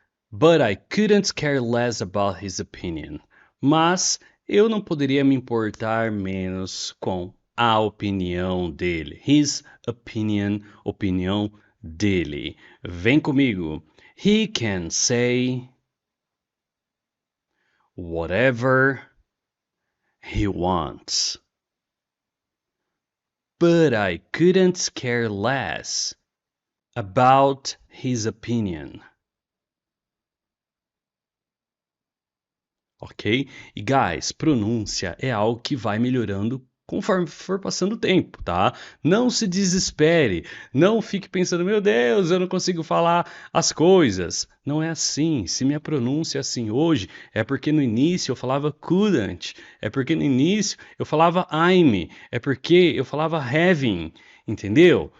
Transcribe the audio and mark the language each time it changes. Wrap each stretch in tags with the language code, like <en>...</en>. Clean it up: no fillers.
<en>But I couldn't care less about his opinion.</en> <pt>Mas eu não poderia me importar menos com a opinião dele.</pt> <en>His opinion,</en> <pt>opinião dele. Vem comigo.</pt> <en>He can say whatever he wants. But I couldn't care less about his opinion. ok?</en> <pt>E guys, pronúncia é algo que vai melhorando conforme for passando o tempo, tá? Não se desespere, não fique pensando, meu Deus, eu não consigo falar as coisas. Não é assim. Se minha pronúncia é assim hoje, é porque no início eu falava couldn't, é porque no início eu falava I'm, é porque eu falava having, entendeu?</pt>